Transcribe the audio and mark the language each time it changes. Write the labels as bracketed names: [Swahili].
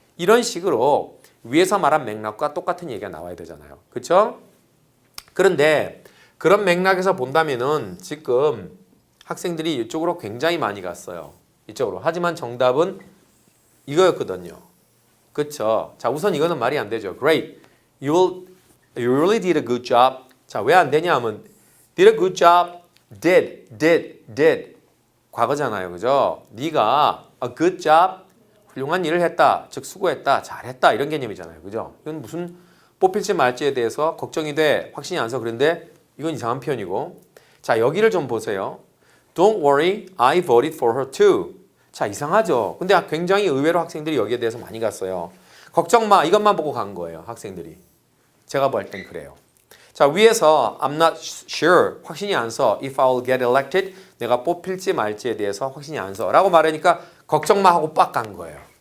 [Korean] 이런 식으로 위에서 말한 맥락과 똑같은 얘기가 나와야 되잖아요. 그렇죠? 그런데 그런 맥락에서 본다면은 지금 학생들이 이쪽으로 굉장히 많이 갔어요. 이쪽으로. 하지만 정답은 이거였거든요. 그렇죠? 자, 우선 이거는 말이 안 되죠. [English] Great. You really did a good job. [Korean] 자, 왜 안 되냐 하면 [English] did a good job, [Korean] did. 과거잖아요. 그죠? 네가 [English] a good job, [Korean] 훌륭한 일을 했다. 즉 수고했다. 잘했다. 이런 개념이잖아요. 그죠? 이건 무슨 뽑힐지 말지에 대해서 걱정이 돼. 확신이 안 서. 그런데 이건 이상한 표현이고. 자, 여기를 좀 보세요. [English] Don't worry, I voted for her too. [Korean] 자, 이상하죠? 근데 굉장히 의외로 학생들이 여기에 대해서 많이 갔어요. 걱정 마. 이것만 보고 간 거예요. 학생들이. 제가 볼 땐 그래요. 자, 위에서 [English] I'm not sure, [Korean] 확신이 안 서. [English] If I will get elected, [Korean] 내가 뽑힐지 말지에 대해서 확신이 안 서. 라고 말하니까 걱정 마 하고 빡 간 거예요.